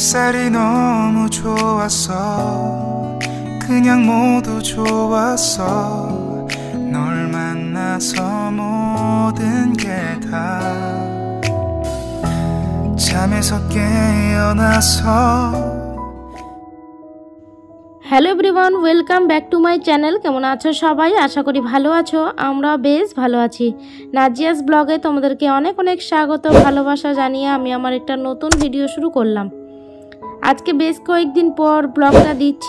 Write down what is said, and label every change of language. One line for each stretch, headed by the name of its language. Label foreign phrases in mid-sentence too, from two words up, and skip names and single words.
Korean: 날이 너무 좋았어. 그냥 모두 좋았어. 널 만나서 모든 게 다 잠에서 깨어나서।
English: Hello everyone, welcome back to my channel.
Bangla: কেমন আছো সবাই? আশা করি ভালো আছো। আমরা বেশ ভালো আছি। নাজিয়াস ব্লগে তোমাদেরকে অনেক অনেক স্বাগত, ভালোবাসা জানিয়ে আমি আমার একটা নতুন ভিডিও শুরু করলাম। আজকে বেশ কয়েকদিন পর ব্লগটা দিচ্ছি।